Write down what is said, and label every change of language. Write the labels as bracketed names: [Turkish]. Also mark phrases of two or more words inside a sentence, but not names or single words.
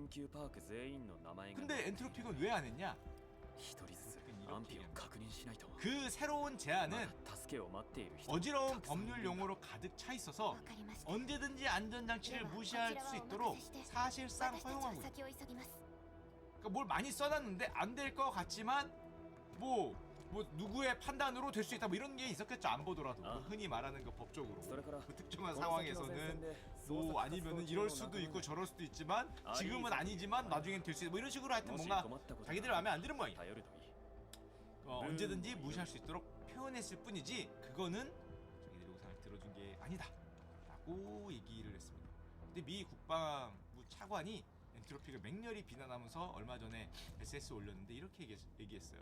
[Korean] 근데 엔트로픽은 왜 안 했냐? 그 새로운 제안은 어지러운 법률 용어로 가득 차 있어서 언제든지 안전장치를 무시할 수 있도록 사실상 허용하고 있어요. 그러니까 뭘 많이 써놨는데 안 될 것 같지만 뭐 뭐 누구의 판단으로 될 수 있다 뭐 이런 게 있었겠죠. 안 보더라도 아. 흔히 말하는 그 법적으로 그 특정한 [Japanese] この先の [Korean] 상황에서는 [Japanese] 戦線で [Korean] 뭐 [Japanese] 捜索 [Korean] 아니면은 [Japanese] 活動 [Korean] 이럴 [Japanese] 中 [Korean] 수도 [Japanese] の [Korean] 있고 [Japanese] 中 [Korean] 저럴 수도 있지만 아, 지금은 이 아니지만 사건이 나중엔 될 수 있다 뭐 이런 식으로 하여튼 [Japanese] もし [Korean] 뭔가 [Japanese] 困ったことが [Korean] 자기들 마음에 안 드는 모양이야. [Japanese] 頼るといい [Korean] 언제든지 무시할 수 있도록 표현했을 뿐이지 그거는 자기들의 우상을 들어준 게 아니다 라고 얘기를 했습니다. 근데 미 국방부 차관이 엔트로피를 맹렬히 비난하면서 얼마 전에 SS 올렸는데 이렇게 얘기했어요.